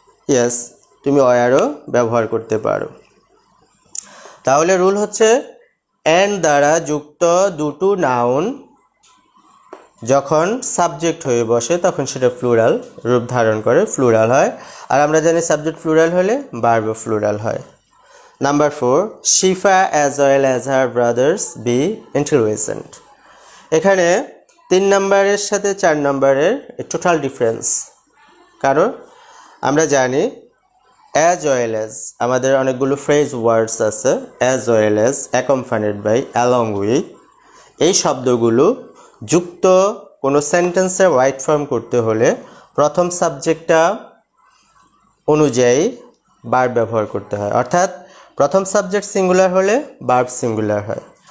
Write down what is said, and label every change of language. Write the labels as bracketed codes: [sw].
[bn] Yes, তুমি ওয়ারও ব্যবহার করতে পারো। তাহলে রুল হচ্ছে অ্যান্ড দ্বারা যুক্ত দুটো নাউন যখন সাবজেক্ট হয়ে বসে তখন সেটা প্লুরাল রূপ ধারণ করে, প্লুরাল হয়, আর আমরা জানি সাবজেক্ট প্লুরাল হলে ভার্বও প্লুরাল হয়। [en] Number 4, Shifa as well as her brothers be intelligent। [bn] এখানে 3 নাম্বারের সাথে 4 নাম্বারের টোটাল ডিফারেন্স, কারণ আমরা জানি as well as আমাদের অনেকগুলো ফ্রেজ ওয়ার্ডস আছে, as well as, accompanied by, along with, এই শব্দগুলো যুক্ত কোনো সেন্টেন্সের রাইট ফর্ম করতে হলে প্রথম সাবজেক্টটা অনুযায়ী ভার্ব ব্যবহার করতে হয়, অর্থাৎ প্রথম সাবজেক্ট সিঙ্গুলার হলে ভার্ব সিঙ্গুলার হয়।